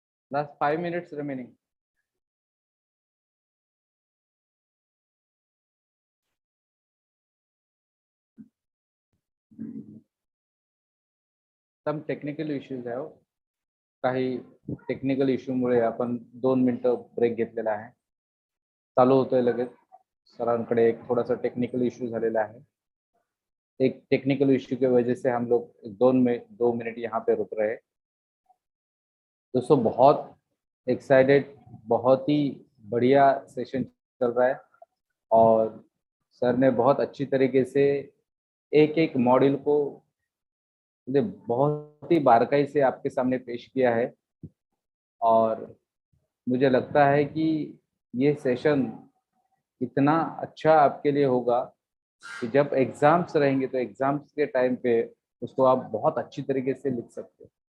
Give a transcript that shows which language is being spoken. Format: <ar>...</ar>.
<en>Last 5 minutes remaining. Some technical issues</en> <mr>आहे. काही technical इश्यूमुळे आपण 2 मिनिटं ब्रेक घेतलेला आहे. चालू होतोय लगेच. सरांकडे एक</mr> <hi>थोड़ा सा</hi> <mr>टेक्निकल इश्यू झालेला आहे.</mr> <hi>एक टेक्निकल इश्यू की वजह से हम लोग 2 मिनट यहाँ पे रुक रहे हैं. दोस्तों बहुत एक्साइटेड, बहुत ही बढ़िया सेशन चल रहा है और सर ने बहुत अच्छी तरीके से एक एक मॉड्यूल को बहुत ही बारीकाई से आपके सामने पेश किया है और मुझे लगता है कि ये सेशन इतना अच्छा आपके लिए होगा कि जब एग्जाम्स रहेंगे तो एग्जाम्स के टाइम पे उसको आप बहुत अच्छी तरीके से लिख सकते हो.</hi>